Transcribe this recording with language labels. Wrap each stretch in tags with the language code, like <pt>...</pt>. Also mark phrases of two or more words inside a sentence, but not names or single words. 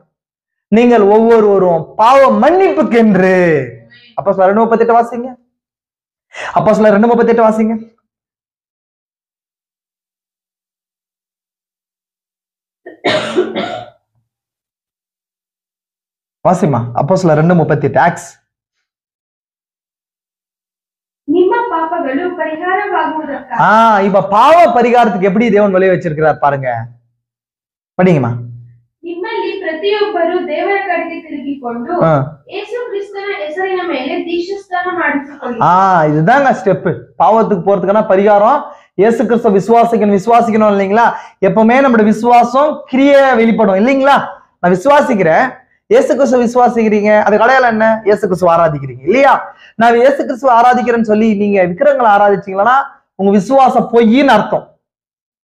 <ta>நீங்கள் ஒவ்வொருவரும் பாவ மன்னிப்புக்கென்று, அப்போஸ்தலர் 2:38 வாசிங்க, அப்போஸ்தலர் 2:38 வாசிங்க. வாசிமா, அப்போஸ்தலர் 2:38 ஆக்ஸ்.</ta> <kn>ನಿಮ್ಮ ಪಾಪಗಳು ಪರಿಹಾರವಾಗುವುದಕ್ಕಾಗಿ.</kn> <ta>இப்ப பாவ பரிகாரத்துக்கு எப்படி தேவன் வழி வச்சிருக்கிறார் பாருங்க, படிங்கம்மா.</ta> <kn>ನಿಮ್ಮಲ್ಲಿ ಪ್ರತಿಯೊಬ್ಬರು ದೇವರ ಕಡೆಗೆ ತಿರುಗಿಕೊಂಡು ಯೇಸು ಕ್ರಿಸ್ತನ ಹೆಸರಿನ ಮೇಲೆ ದೀಕ್ಷಾಸ್ನಾನ ಮಾಡಿಸಿಕೊಳ್ಳಿ.</kn> <ta>இதுதாங்க ஸ்டெப். பாவத்துக்கு போறதுக்கான பரிகாரம் இயேசு கிறிஸ்துவ விசுவாசிக்கணும் இல்லைங்களா? எப்பவுமே நம்மளோட விசுவாசம் கிரியை வெளிப்படும் இல்லைங்களா? நான் விசுவாசிக்கிறேன், இயேசு கிறிஸ்துவ விசுவாசிக்கிறீங்க, அதுக்கு அடையாளம் என்ன, இயேசு கிறிஸ்துவ ஆராதிக்கிறீங்க இல்லையா? நான் இயேசு கிறிஸ்துவ ஆராதிக்கிறேன்னு சொல்லி நீங்க விக்கிரகங்களை ஆராதிச்சீங்களா, உங்க விசுவாசம் பொய்ன்னு அர்த்தம்.</ta>